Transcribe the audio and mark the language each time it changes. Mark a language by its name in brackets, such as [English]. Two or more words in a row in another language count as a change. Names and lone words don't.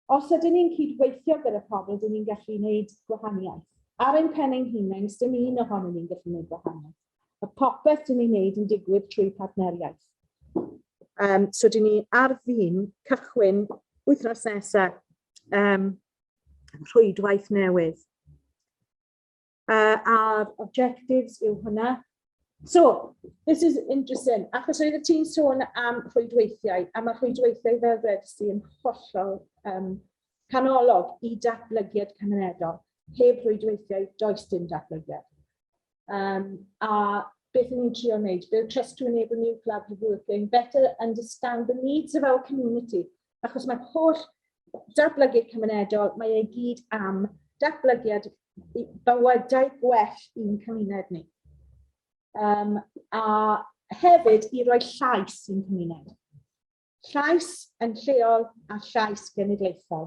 [Welsh] Os ydyn ni'n cydweithio gyda pobl, ydyn ni'n gallu gwneud gwahaniaeth. Ar ein pen ein hunain, dim un ohonyn ni'n gallu gwneud gwahaniaeth. Y popeth dyn ni'n gwneud yn digwydd trwy partneriaeth. So dyn ni ar fin cychwyn wythnos nesaf rhwydwaith newydd. [English] Our objectives [Welsh] yw hwnna. [English] So, this is interesting. [Welsh] Achos oedd y ti'n sôn am rhwydweithiau, a mae rhwydweithiau fel dweud yn hollol canolog i datblygiad cymunedol. Heb rhwydweithiau, does dim datblygiad. A beth ni'n trio wneud, [English] build trust to enable new collaborative working, better understand the needs of our community. [Welsh] Achos mae holl datblygiad cymunedol, mae ei gyd am datblygiad bywydau gwell i'n cymuned ni. A hefyd i roi llais i'n cymuned. Llais yn lleol a llais genedlaethol.